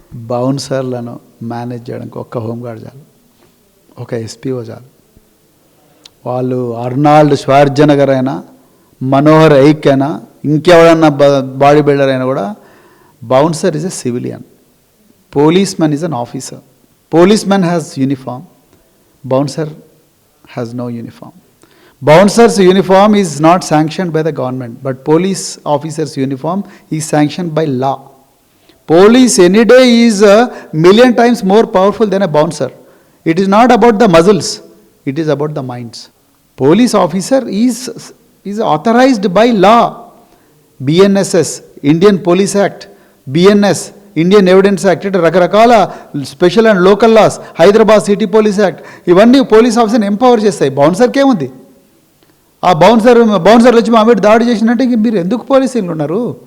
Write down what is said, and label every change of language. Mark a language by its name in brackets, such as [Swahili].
[Telugu] బౌన్సర్లను manage చేయడానికి ఒక్క home guard చాలు, ఒక ఎస్పీఓ చాలు. వాళ్ళు అర్నాల్డ్ ష్వార్జెనెగర్ అయినా, మనోహర్ ఐక్ అయినా, ఇంకెవడన్నా బాడీ బిల్డర్ అయినా కూడా [English] Bouncer is a civilian. policeman is an officer. Policeman has uniform. Bouncer has no uniform. Bouncer's uniform is not sanctioned by the government, but police officer's uniform is sanctioned by law. Police any day is a million times more powerful than a bouncer. It is not about the muzzles, it is about the minds. Police officer is authorized by law. [Telugu] BNSS, Indian Police Act, BNS, Indian evidence act ఇట్లా రకరకాల special and local loss, Hyderabad city police act, ఇవన్నీ police ఆఫీసర్ని empower చేస్తాయి. బౌన్సర్కి ఏముంది? ఆ బౌన్సర్లు వచ్చి మా మీద దాడి చేసినట్టే ఇంక మీరు ఎందుకు పోలీసులు ఉన్నారు?